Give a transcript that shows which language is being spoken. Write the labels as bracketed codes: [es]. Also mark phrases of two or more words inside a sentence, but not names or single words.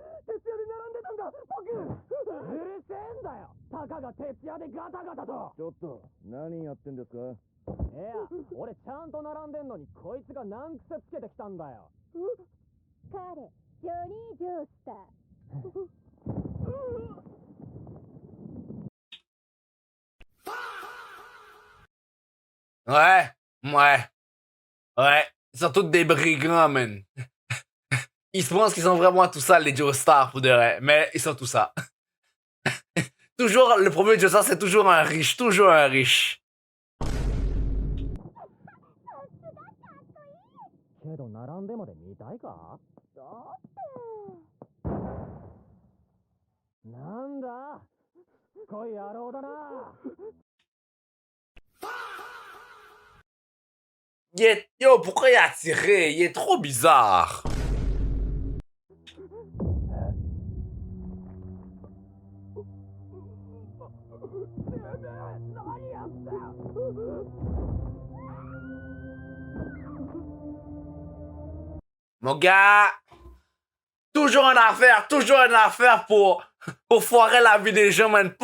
[ja] 徹夜で並んでたんだ、僕。うるせえんだよ、たかが徹夜でガタガタと。ちょっと、何やってんですか？いや、俺ちゃんと並んでんのにこいつが難癖つけてきたんだよ。彼、ジョニー・ジョースター。 [fr] Ouais, ouais, ouais. Ils sont tous des brigands, man. Ils se pensent qu'ils sont vraiment tout ça, les Joestars, pour de vrai. Mais ils sont tout ça. Toujours, le premier Joestar, c'est toujours un riche. Toujours un riche. [ja] けど並んでまで見たいか？だってなんだ、しつこい野郎だな。 [fr] Yo, pourquoi il a tiré? Il est trop bizarre. Mon gars, toujours une affaire pour foirer la vie des gens, man.